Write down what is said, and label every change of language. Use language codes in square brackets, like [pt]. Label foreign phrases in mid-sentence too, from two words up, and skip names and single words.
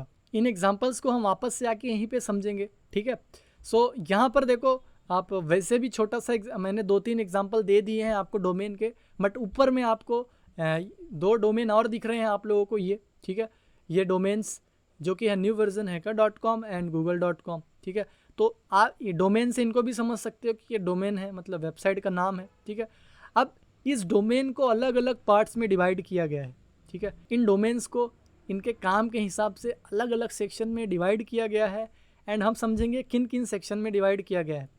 [hi] इन एग्जांपल्स को हम वापस से आके यहीं पे समझेंगे, ठीक है। सो यहाँ पर देखो, आप वैसे भी छोटा सा मैंने 2-3 एग्जांपल दे दिए हैं आपको डोमेन के, बट ऊपर में आपको 2 डोमेन और दिख रहे हैं आप लोगों को ये, ठीक है। ये डोमेन्स जो कि है न्यू वर्जन hacker.com एंड google.com, ठीक है। तो आप ये डोमेन से इनको भी समझ सकते हो कि ये डोमेन है, मतलब वेबसाइट का नाम है, ठीक है। अब इस डोमेन को अलग अलग पार्ट्स में डिवाइड किया गया है, ठीक है। इन डोमेन्स को इनके काम के हिसाब से अलग अलग सेक्शन में डिवाइड किया गया है एंड हम समझेंगे किन किन सेक्शन में डिवाइड किया गया है।